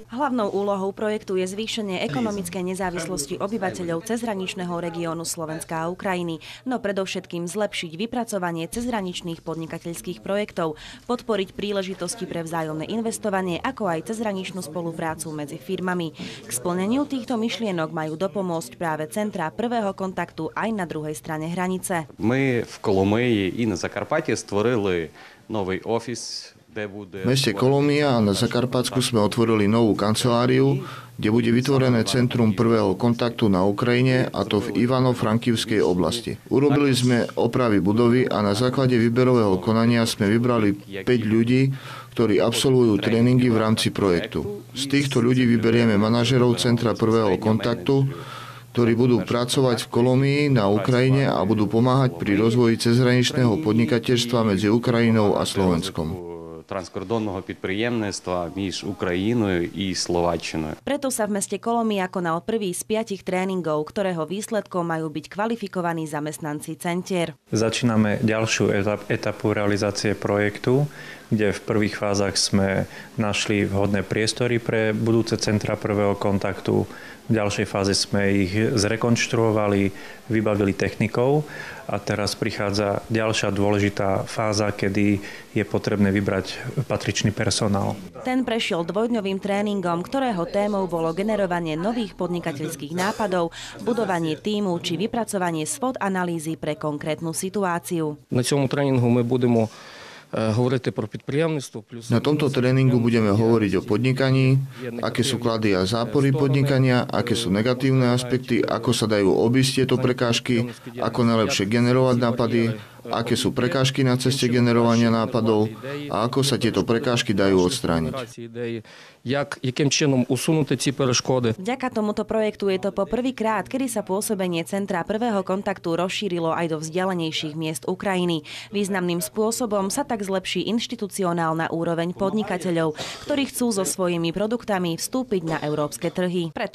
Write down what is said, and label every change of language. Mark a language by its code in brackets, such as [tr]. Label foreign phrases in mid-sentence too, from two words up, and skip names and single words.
[sk] Hlavnou úlohou projektu je zvýšenie ekonomickej nezávislosti obyvateľov cezhraničného regiónu Slovenska a Ukrajiny, no predovšetkým zlepšiť vypracovanie cezhraničných podnikateľských projektov, podporiť príležitosti pre vzájomné investovanie, ako aj cezhraničnú spoluprácu medzi firmami. K splneniu týchto myšlienok majú dopomôcť práve centra prvého kontaktu aj na druhej strane hranice. [uk] Ми в Коломиї і на Закарпатті створили новий офіс, де буде... [sk] V meste Kolomia a na Zakarpatsku sme otvorili novú kanceláriu, kde bude vytvorené centrum prvého kontaktu na Ukrajine, a to v Ivano-Frankivskej oblasti. Urobili sme opravy budovy a na základe výberového konania sme vybrali 5 ľudí, ktorí absolvujú tréningy v rámci projektu. Z týchto ľudí vyberieme manažerov centra prvého kontaktu, ktorí budú pracovať v Kolomii na Ukrajine a budú pomáhať pri rozvoji cezhraničného podnikateľstva medzi Ukrajinou a Slovenskom. [uk] Транскордонного підприємництва між Україною і Словаччиною. [sk] Preto sa v meste Kolomia konal prvý z 5 tréningov, ktorého výsledkom majú byť kvalifikovaní zamestnanci centier. Začíname ďalšiu etapu realizácie projektu, kde v prvých fázach sme našli vhodné priestory pre budúce centra prvého kontaktu. V ďalšej fáze sme ich zrekonštruovali, vybavili technikou a teraz prichádza ďalšia dôležitá fáza, kedy je potrebné vybrať patričný personál. Ten prešiel dvojdňovým tréningom, ktorého témou bolo generovanie nových podnikateľských nápadov, budovanie tímu či vypracovanie SWOT analýzy pre konkrétnu situáciu. [uk] На цьому тренінгу ми будемо говорити про підприємництво. [sk] Na tomto tréningu budeme hovoriť o podnikaní, aké sú klady a zápory podnikania, aké sú negatívne aspekty, ako sa dajú obísť tieto prekážky, ako najlepšie generovať nápady, aké sú prekážky na ceste generovania nápadov a ako sa tieto prekážky dajú odstrániť. [uk] Яким чином усунути ці перешкоди? [sk] Vďaka tomuto projektu je to po prvýkrát, kedy sa pôsobenie centra prvého kontaktu rozšírilo aj do vzdialenejších miest Ukrajiny. Významným spôsobom sa tak zlepší inštitucionálna úroveň podnikateľov, ktorí chcú so svojimi produktami vstúpiť na európske trhy.